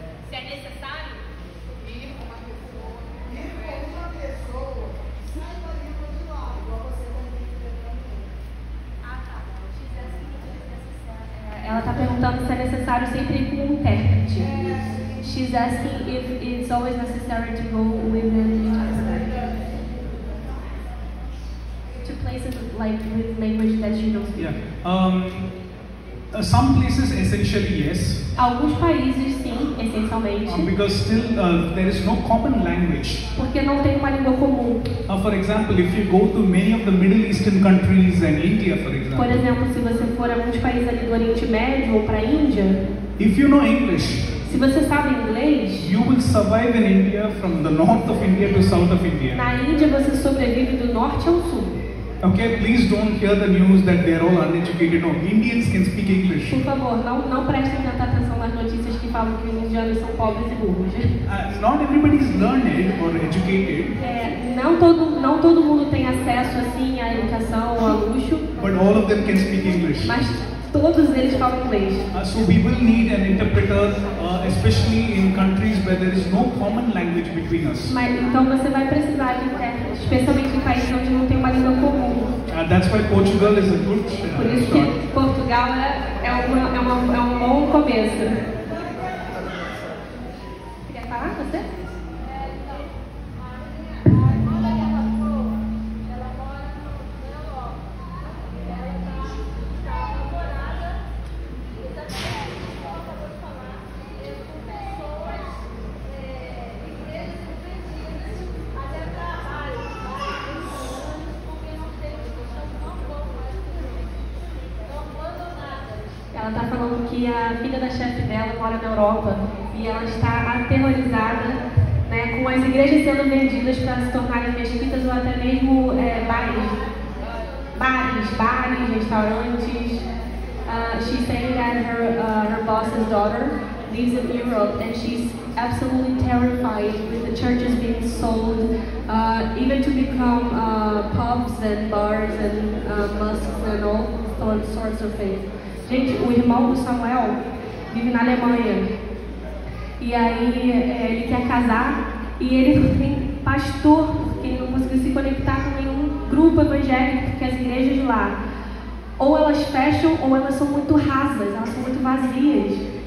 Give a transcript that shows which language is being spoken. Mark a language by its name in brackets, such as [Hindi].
[Portuguese] Se é necessário? Ir com uma pessoa, saiba língua de lá, igual você Ah, tá. Ela está perguntando se é necessário sempre ir com um intérprete. [English] She's asking if it's always necessary to go with to places like with language that you don't speak. Yeah. Some places essentially yes, [Portuguese] Alguns países sim, essencialmente, [English] because still there is no common language. [Portuguese] porque não tem uma língua comum. [English] For example, if you go to many of the Middle Eastern countries and India, for [Portuguese] Por [English] example, [Portuguese] exemplo, se você for a alguns países ali do Oriente Médio ou para a Índia, [English] if you know English, [Portuguese] se você sabe inglês, [English] you will survive in India from the north of India to south of India. [Portuguese] na Índia você sobrevive do norte ao sul. [English] Okay, please don't hear the news that they are all uneducated. No, Indians can speak English. [Portuguese] Por favor, não prestem tanta atenção nas notícias que falam que os indianos são pobres e burros. [English] Not everybody everybody is learned or educated, [Portuguese] Não todo mundo tem acesso assim à educação ou a luxo, [English] but all of them can speak English. [Portuguese] mas todos eles falam inglês. [English] So we will need an interpreter, especially in countries where there is no common language between us. [Portuguese] Então você vai precisar de intérprete, especialmente em países onde não tem uma língua comum. [English] That's why Portugal is a good [Portuguese] Por isso [English] start. [Portuguese] que Portugal é um bom começo. Quer falar, você? Ela está falando que a filha da chefe dela mora na Europa e ela está aterrorizada, né, com as igrejas sendo vendidas para se tornarem mesquitas ou até mesmo bares, restaurantes. [English] She's saying that her boss's daughter lives in Europe and she's absolutely terrified with the churches being sold, even to become pubs and bars and mosques and all sorts of things. [Portuguese] Gente, o irmão do Samuel vive na Alemanha e aí ele quer casar e ele não tem pastor porque ele não conseguiu se conectar com nenhum grupo evangélico porque as igrejas de lá ou elas fecham ou elas são muito rasas, elas são muito vazias.